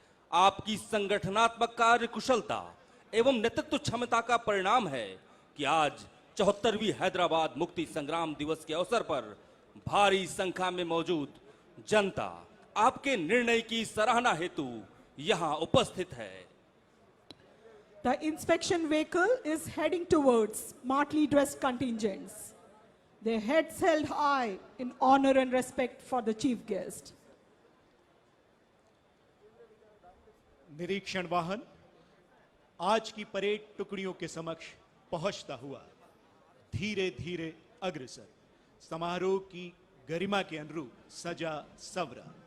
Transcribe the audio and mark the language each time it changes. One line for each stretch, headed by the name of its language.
Hindi: आपकी संगठनात्मक कार्य कुशलता एवं नेतृत्व क्षमता का परिणाम है कि आज 74वीं हैदराबाद मुक्ति संग्राम दिवस के अवसर पर भारी संख्या में मौजूद जनता आपके निर्णय की सराहना हेतु यहां उपस्थित है।
English: The inspection vehicle is heading towards smartly dressed contingents, their heads held high in honor and respect for the chief guest.
Hindi: निरीक्षण वाहन आज की परेड टुकड़ियों के समक्ष पहुंचता हुआ धीरे धीरे अग्रसर समारोह की गरिमा के अनुरूप सजा सवरा।